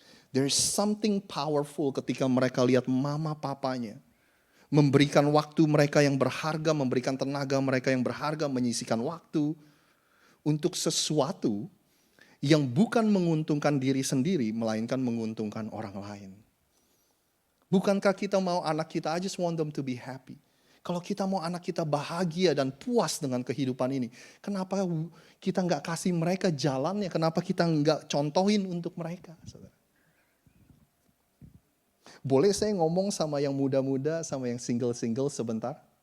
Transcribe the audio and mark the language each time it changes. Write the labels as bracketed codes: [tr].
[en] There's something powerful [id] ketika mereka lihat mama papanya memberikan waktu mereka yang berharga, memberikan tenaga mereka yang berharga, menyisihkan waktu untuk sesuatu yang bukan menguntungkan diri sendiri, melainkan menguntungkan orang lain. Bukankah kita mau anak kita, [en] I just want them to be happy. [id] Kalau kita mau anak kita bahagia dan puas dengan kehidupan ini, kenapa kita nggak kasih mereka jalannya? Kenapa kita nggak contohin untuk mereka? Saudara. Boleh saya ngomong sama yang muda-muda, sama yang single-single sebentar?